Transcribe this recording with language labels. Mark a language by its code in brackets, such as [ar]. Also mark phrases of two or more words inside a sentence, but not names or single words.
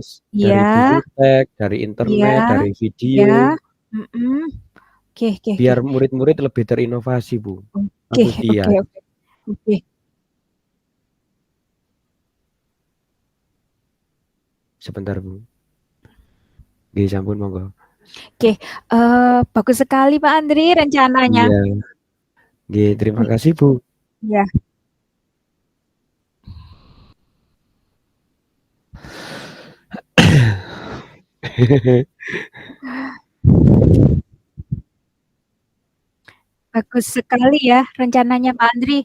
[id] iya, dari guru teks, dari iya, internet, dari iya, video, mhm. Oke, oke, oke. biar murid-murid lebih terinovasi, Bu, Oke, oke, antusias. oke. Oke. Sebentar, Bu. [jv] Nggih, sampun monggo. [id] Oke, bagus sekali Pak Andri rencananya. Iya, nggih, terima Nih, kasih, Bu. ya, bagus sekali ya rencananya Pak Andri.